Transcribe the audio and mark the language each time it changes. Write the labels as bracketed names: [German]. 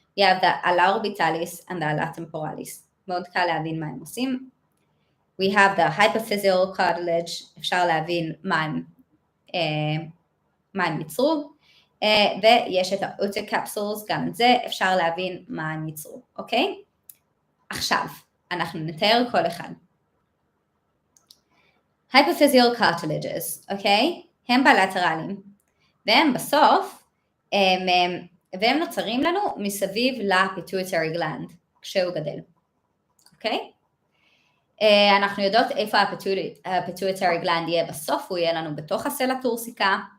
[English] We have the ala orbitalis and the ala temporalis. [Hebrew] מאוד קל להבין מה הם עושים. [English] We have the hypophyseal cartilage, [Hebrew] אפשר להבין מה הם ייצרו, ויש את ה-otocapsules, גם את זה אפשר להבין מה הם ייצרו, אוקיי? עכשיו, אנחנו נתאר כל אחד. [English] Hypophyseal cartilages, אוקיי? [Hebrew] הם בלטרלים, והם בסוף, והם נוצרים לנו מסביב לפיטואיטרי גלנד, כשהוא גדל, אוקיי? אנחנו יודעות איפה הפיטואיטרי גלנד יהיה בסוף, הוא יהיה לנו בתוך הסלע טורסיקה,